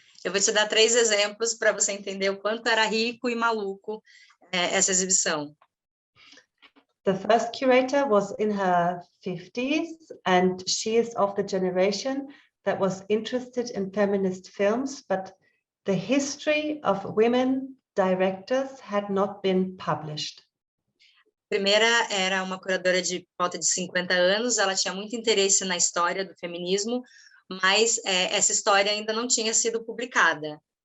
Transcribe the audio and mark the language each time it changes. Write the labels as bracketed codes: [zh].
[pt] Eu vou te dar 3 exemplos para você entender o quanto era rico e maluco essa exibição. [en] The first curator was in her 50s, and she is of the generation that was interested in feminist films, but the history of women directors had not been published. [pt] A primeira era uma curadora de volta de 50 anos, ela tinha muito interesse na história do feminismo, mas essa história ainda não tinha sido publicada.